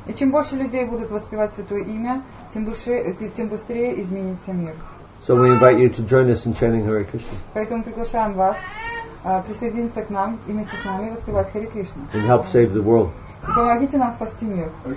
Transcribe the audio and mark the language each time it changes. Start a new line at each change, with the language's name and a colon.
Russian: И чем больше людей будут воспевать Святое Имя, тем быстрее изменится мир.
English: So we invite you to join us in chanting Hare Krishna.
Russian: Поэтому приглашаем вас присоединиться к нам и вместе с нами воспевать Харе Кришна.
English: And help save the world.
Russian: И помогите нам спасти мир.